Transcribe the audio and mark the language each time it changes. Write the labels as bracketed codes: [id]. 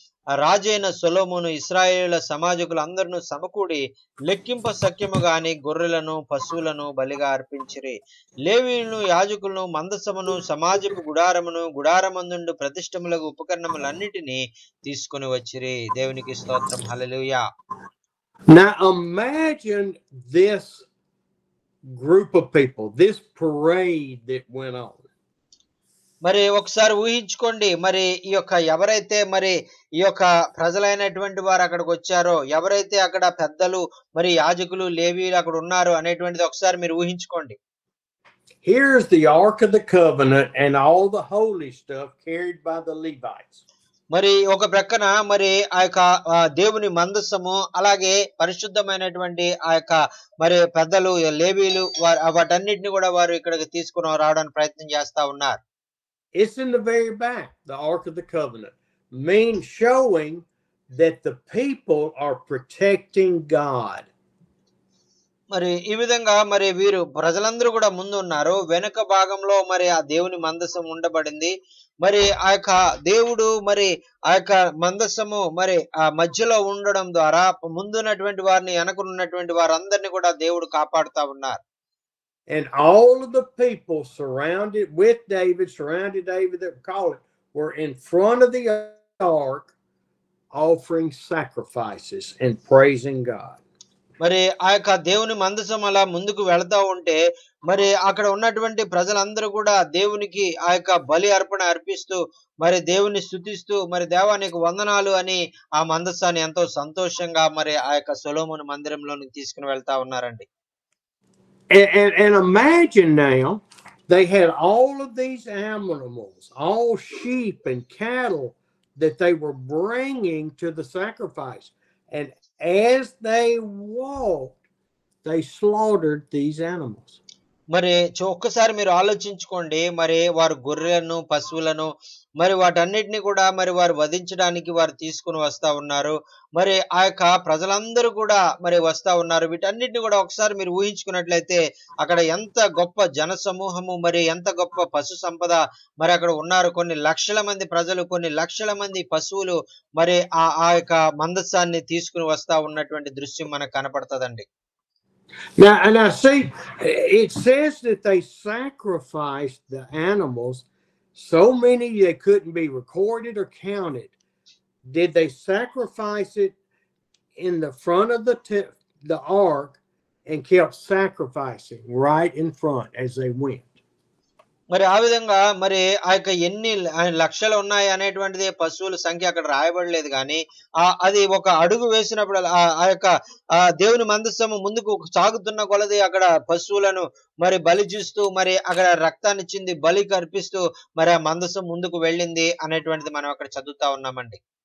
[te] ఆ రాజైన సొలొమోను ఇశ్రాయేలుల సమాజకులు అందరూ సమకూడి లెక్కింప సఖ్యము గాని గొర్రెలను పశువులను బలిగా అర్పించిరి. లేవీయులను యాజకులను మందసమును సమాజపు గుడారమును గుడారమందుండు ప్రతిష్టములకు ఉపకరణములన్నిటినీ తీసుకొని వచ్చిరి. దేవునికి స్తోత్రం. హల్లెలూయా. [en] Now imagine this group of people, this parade that went on. [te] మరి ఒకసారి ఊహించుకోండి, మరి ఈ యొక్క ఎవరైతే మరి ఈ యొక్క ప్రజలైనటువంటి వారు అక్కడికి వచ్చారో, ఎవరైతే అక్కడ పెద్దలు మరి యాజకులు లేవీయులు అక్కడ ఉన్నారు అనేటువంటిది ఒకసారి మీరు ఊహించుకోండి. [en] Here's the Ark of the Covenant and all the holy stuff carried by the Levites. [te] మరి ఒక ప్రక్కన మరి ఆ యొక్క దేవుని మందసము, అలాగే పరిశుద్ధమైనటువంటి ఆ యొక్క మరి పెద్దలు లేవీయులు వాటన్నిటిని కూడా వారు ఇక్కడికి తీసుకుని రావడానికి ప్రయత్నం చేస్తా ఉన్నారు. [en] It's in the very back, the Ark of the Covenant, means showing that the people are protecting God. [te] మరి ఈ విధంగా మరి వీరు ప్రజలందరూ కూడా ముందు ఉన్నారు, వెనుక భాగంలో మరి ఆ దేవుని మందసం ఉండబడింది. మరి ఆ యొక్క దేవుడు మరి ఆ యొక్క మందసము మరి ఆ మధ్యలో ఉండడం ద్వారా ముందున్నటువంటి వారిని వెనకనున్నటువంటి వారందరినీ కూడా దేవుడు కాపాడుతా ఉన్నారు. [en] And all of the people surrounded David, that we call it, were in front of the ark offering sacrifices and praising God. [te] మరి ఆ యొక్క దేవుని మందసం అలా ముందుకు వెళతా ఉంటే మరి అక్కడ ఉన్నటువంటి ప్రజలందరూ కూడా దేవునికి ఆ యొక్క బలి అర్పణ అర్పిస్తూ మరి దేవుని స్తుతిస్తూ మరి దేవానికి వందనాలు అని ఆ మందసాన్ని ఎంతో సంతోషంగా మరి ఆ యొక్క సొలొమోను మందిరంలోనికి తీసుకుని వెళ్తా ఉన్నారండి. [en] And imagine now, they had all of these animals, all sheep and cattle that they were bringing to the sacrifice. And as they walked, they slaughtered these animals. [te] మరి ఒక్కసారి మీరు ఆలోచించుకోండి, మరి వారు గొర్రెలను పశువులను మరి వాటన్నిటిని కూడా మరి వారు వధించడానికి వారు తీసుకుని వస్తా ఉన్నారు. మరి ఆ యొక్క ప్రజలందరూ కూడా మరి వస్తా ఉన్నారు. వీటన్నిటిని కూడా ఒకసారి మీరు ఊహించుకున్నట్లయితే అక్కడ ఎంత గొప్ప జన సమూహము, మరి ఎంత గొప్ప పశు సంపద మరి అక్కడ ఉన్నారు. కొన్ని లక్షల మంది ప్రజలు, కొన్ని లక్షల మంది పశువులు మరి ఆ యొక్క మందసాన్ని తీసుకుని వస్తా ఉన్నటువంటి దృశ్యం మనకు కనపడుతుందండి. [en] Now see, it says that they sacrificed the animals, so many they couldn't be recorded or counted. Did they sacrifice it in the front of the ark and kept sacrificing right in front as they went? [te] మరి ఆ విధంగా మరి ఆ యొక్క ఎన్ని లక్షలు ఉన్నాయి అనేటువంటిది పశువుల సంఖ్య అక్కడ రాయబడలేదు, కానీ అది ఒక అడుగు వేసినప్పుడు ఆ యొక్క దేవుని మందసము ముందుకు సాగుతున్న కొలది అక్కడ పశువులను మరి బలి చూస్తూ మరి అక్కడ రక్తాన్ని చింది బలికి అర్పిస్తూ మరి ఆ మందసం ముందుకు వెళ్ళింది అనేటువంటిది మనం అక్కడ చదువుతా ఉన్నామండి.